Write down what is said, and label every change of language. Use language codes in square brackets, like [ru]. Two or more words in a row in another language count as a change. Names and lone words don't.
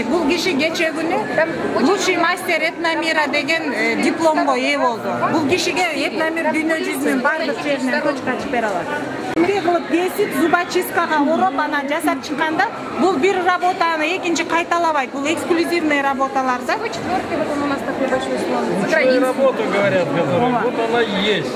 [ky] Бул киши кече күнү [ru] лучший мастер этномира [ky] деген дипломго ээ болду. Бул кишиге этномир дүйнө жүзүнүн бардык жеринен точка ачып бере алат. Эмне кылып кесип зубочисткага ороп анан жасап чыкканда бул бир работаны экинчи кайталабайт. Бул эксклюзивный работалар да. [ru] Четвёртый, вот он у нас такой большой слон. Лучшая работа, говорят, вот она и есть.